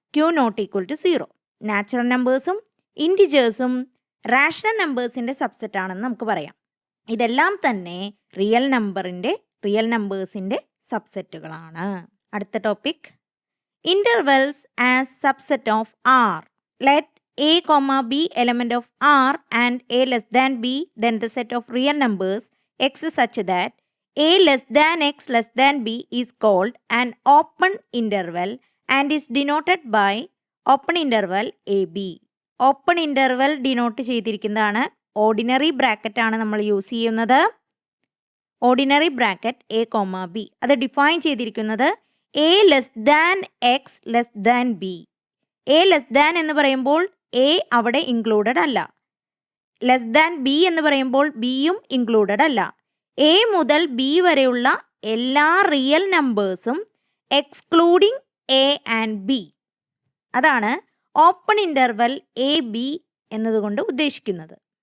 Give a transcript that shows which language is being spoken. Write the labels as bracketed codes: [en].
[en] Q not equal to 0. [ml] Natural നമ്പേഴ്സും ഇൻഡിജേഴ്സും rational നമ്പേഴ്സിൻ്റെ സബ്സെറ്റാണെന്ന് നമുക്ക് പറയാം. ഇതെല്ലാം തന്നെ റിയൽ നമ്പേഴ്സിൻ്റെ സബ്സെറ്റുകളാണ്. [en] അടുത്ത topic intervals as subset of R. Let a comma b element of R and a less than b, then the set of real numbers x such that a less than x less than b is called an open interval and is denoted by open interval ab. [ml] Open interval denote ചെയ്തിരിക്കുന്നതാണ്. Ordinary bracket ആണ് നമ്മൾ use ചെയ്യുന്നത്. Ordinary bracket [en] a comma b. [ml] അത് define ചെയ്തിരിക്കുന്നത് [en] a less than x less than b. [ml] A less than എന്ന് പറയുമ്പോൾ A അവിടെ included അല്ല. Less than B എന്ന് പറയുമ്പോൾ ബിയും ഇൻക്ലൂഡഡ് അല്ല. എ മുതൽ ബി വരെയുള്ള എല്ലാ real നമ്പേഴ്സും excluding A and B. അതാണ് ഓപ്പൺ ഇൻ്റർവെൽ എ ബി എന്നതുകൊണ്ട് ഉദ്ദേശിക്കുന്നത്.